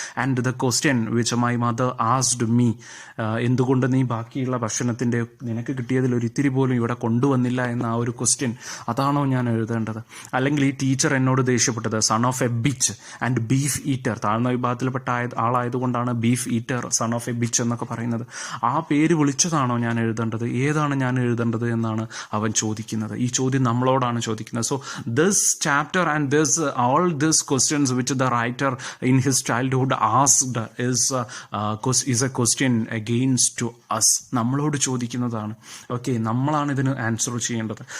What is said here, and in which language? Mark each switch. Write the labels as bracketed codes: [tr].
[en] and the question which my mother asked me, [ml] എന്തുകൊണ്ട് നീ ബാക്കിയുള്ള ഭക്ഷണത്തിൻ്റെ നിനക്ക് കിട്ടിയതിൽ ഒരു ഇത്തിരി പോലും ഇവിടെ കൊണ്ടുവന്നില്ല എന്ന ആ ഒരു ക്വസ്റ്റ്യൻ, അതാണോ ഞാൻ എഴുതേണ്ടത്? അല്ലെങ്കിൽ ഈ ടീച്ചർ എന്നോട് ദേഷ്യപ്പെട്ടത് [en] son of a bitch and beef eater, [ml] താഴ്ന്ന വിഭാഗത്തിൽപ്പെട്ട ആളായതുകൊണ്ടാണ് [en] beef eater, son of a bitch [ml] എന്നൊക്കെ പറയുന്നത്, ആ പേര് വിളിച്ചതാണോ ഞാൻ എഴുതേണ്ടത്? ഏതാണ് ഞാൻ എഴുതേണ്ടത് എന്നാണ് അവൻ ചോദിക്കുന്നത്. ഈ ചോദ്യം നമ്മളോടാണ് ചോദിക്കുന്നത്. [en] so this chapter and this all these questions which the writer in his childhood asked is a question against to us, [ml] നമ്മളോട് ചോദിക്കുന്നതാണ്. ഓക്കെ, നമ്മളാണ് ഇതിന് ആൻസർ ചെയ്യേണ്ടത്.